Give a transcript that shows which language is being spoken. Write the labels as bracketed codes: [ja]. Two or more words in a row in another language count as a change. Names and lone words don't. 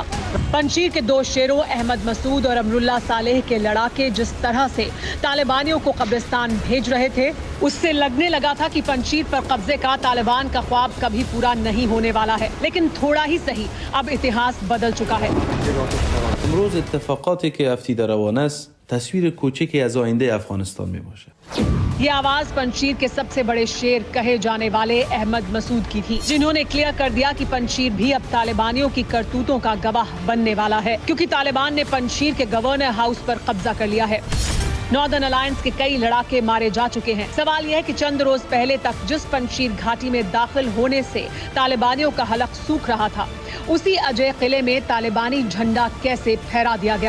[hi] पंजशीर के 2 शेरों अहमद मसूद और अमरुल्लाह सालेह के लड़ाके जिस तरह से तालिबानियों को कब्रिस्तान भेज रहे थे, उससे लगने लगा था कि पंजशीर पर कब्जे का तालिबान का ख्वाब कभी पूरा नहीं होने वाला है। लेकिन थोड़ा ही सही, अब इतिहास बदल चुका है। [fa] امروز اتفاقاتی که افتی در روان است تصویر کوچکی از آینده افغانستان میباشد. [hi] ये आवाज पंजशीर के सबसे बड़े शेर कहे जाने वाले अहमद मसूद की थी, जिन्होंने क्लियर कर दिया कि पंजशीर भी अब तालिबानियों की करतूतों का गवाह बनने वाला है, क्योंकि तालिबान ने पंजशीर के गवर्नर हाउस पर कब्जा कर लिया है। नॉर्दर्न अलायंस के कई लड़ाके मारे जा चुके हैं। सवाल यह है कि चंद रोज पहले तक जिस पंजशीर घाटी में दाखिल होने से तालिबानियों का हलक सूख रहा था, उसी अजय किले में तालिबानी झंडा कैसे फहरा दिया गया।